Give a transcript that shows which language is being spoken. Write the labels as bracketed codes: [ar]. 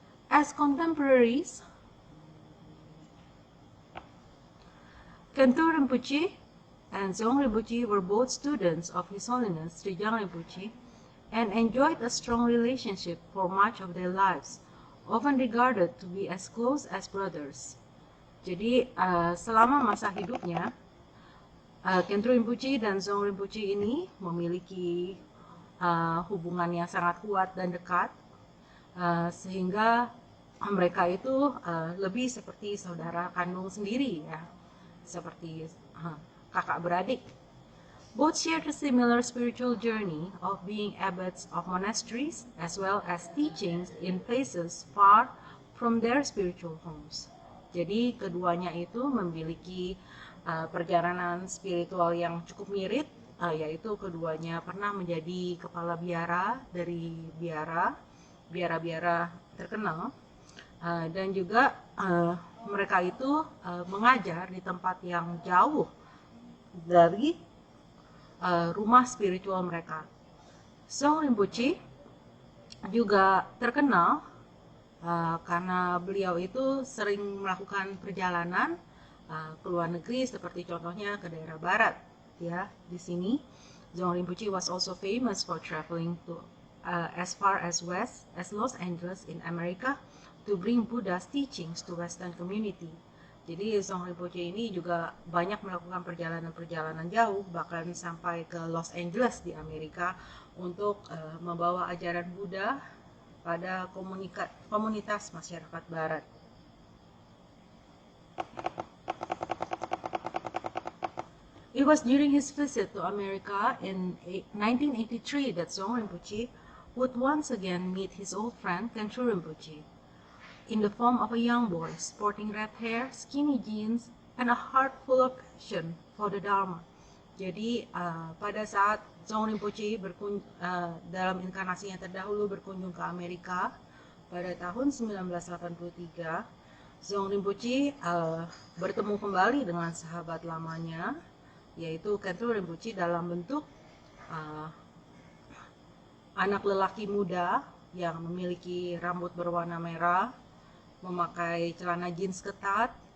[en] As contemporaries, Khentrul Rinpoche and Dzong Rinpoche were both students of His Holiness Trijang Rinpoche and enjoyed a strong relationship for much of their lives, often regarded to be as close as brothers. [id] Jadi selama masa hidupnya, Khentrul Rinpoche dan Dzong Rinpoche ini memiliki hubungan yang sangat kuat dan dekat, sehingga mereka itu lebih seperti saudara kandung sendiri, ya, seperti kakak beradik. [en] Both shared a similar spiritual journey of being abbots of monasteries as well as teachings in places far from their spiritual homes. [id] Jadi keduanya itu memiliki perjalanan spiritual yang cukup mirip, yaitu keduanya pernah menjadi kepala biara dari biara-biara terkenal, dan juga mereka itu mengajar di tempat yang jauh dari rumah spiritual mereka. Dzong Rinpoche juga terkenal karena beliau itu sering melakukan perjalanan ke luar negeri, seperti contohnya ke daerah barat, ya. Di sini [en] Dzong Rinpoche was also famous for traveling to as far as west as Los Angeles in America to bring Buddha's teachings to Western community. [id] Jadi Dzong Rinpoche ini juga banyak melakukan perjalanan-perjalanan jauh, bahkan sampai ke Los Angeles di Amerika untuk membawa ajaran Buddha pada komunitas masyarakat Barat. [en] It was during his visit to America in 1983 that Dzong Rinpoche would once again meet his old friend Khentrul Rinpoche, in the form of a young boy sporting red hair, skinny jeans, and a heart full of passion for the Dharma. [id] Jadi pada saat Dzong Rinpoche dalam inkarnasinya terdahulu berkunjung ke Amerika pada tahun 1983, Dzong Rinpoche bertemu kembali dengan sahabat lamanya, yaitu Khentrul Rinpoche dalam bentuk anak lelaki muda yang memiliki rambut berwarna merah, memakai celana jeans ketat,